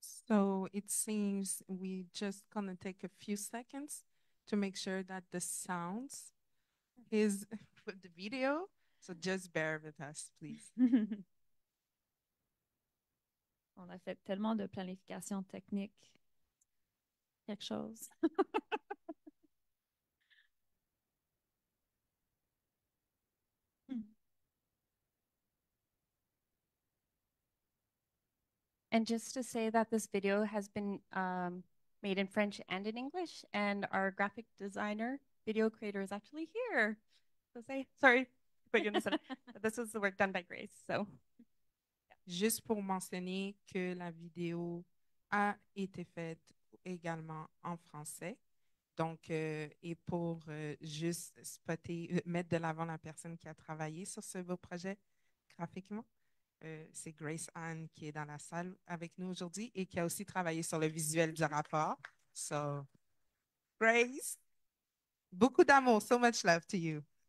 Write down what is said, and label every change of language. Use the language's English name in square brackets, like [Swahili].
[English] So it seems we just gonna take a few seconds to make sure that the sounds is with the video. So just bear with us, please. [French] On a fait tellement de planification technique. Quelque chose. [English] And just to say that this video has been made in French and in English, and our graphic designer, video creator is actually here. So sorry, but you understand. This was the work done by Grace. So, [French] Juste pour mentionner que la vidéo a été faite également en français. Donc, et pour juste spotter, mettre de l'avant la personne qui a travaillé sur ce beau projet graphiquement, c'est Grace Anne qui est dans la salle avec nous aujourd'hui et qui a aussi travaillé sur le visuel du rapport. [English] So, Grace, [French] beaucoup d'amour, [English] so much love to you.